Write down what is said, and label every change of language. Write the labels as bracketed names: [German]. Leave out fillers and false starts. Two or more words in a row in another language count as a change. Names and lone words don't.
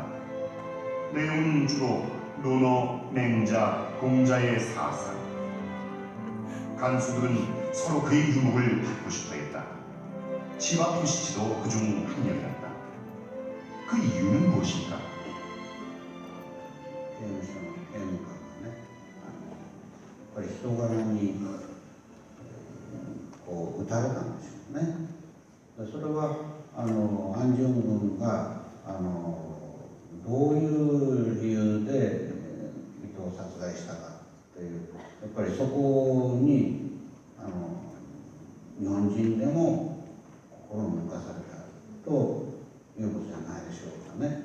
[Korean] 내용은 주로 논어, 맹자, 공자의 사상. 간수들은 서로 그의 유목을 받고 싶어 했다. 치바 토시치도 그중 한 명이었다. 그 이유는 무엇일까? [Japanese] 刑務所の刑務官がね、やっぱり人柄にこう打たれたんでしょうね。それは安重軍がどういう理由で人を殺害したかという、やっぱりそこに日本人でも心を動かされたということじゃないでしょうかね。